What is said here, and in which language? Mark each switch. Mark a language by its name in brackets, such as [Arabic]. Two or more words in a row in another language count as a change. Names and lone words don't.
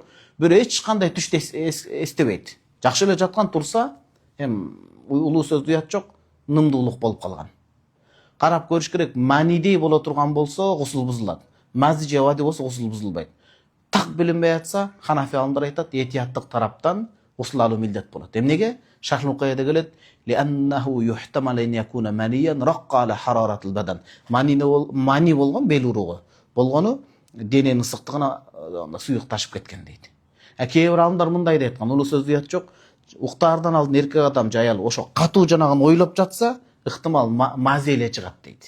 [Kyrgyz] Бирөө эч кандай түштү эстебейт. Жакшы эле жаткан турса, улуу сөз дуят жок, нымдуулук болуп калган. Карап көрүш керек, манидей боло турган болсо гусул бузулат. Мази же вади болсо гусул бузулбайт. Так билинбей атса, Ханафи алымдар айтат, этияттык тараптан гусул алуу милдет болот. Эмнеге? Шахнукаяда келет, [Arabic] لأنه يحتمل أن يكون منيا رق على حرارة البدن. [Kyrgyz] Мани болгон бел уругу. Болгону дененин ысыктыгына суюк ташып кеткен дейт. Кээ бир алымдар мындай деп айткан, улуу сөз дуят жок. Уктаардан алдын эркек адам же аял ошо катуу жанагын ойлоп жатса, ыктымал мази эле чыгат дейт.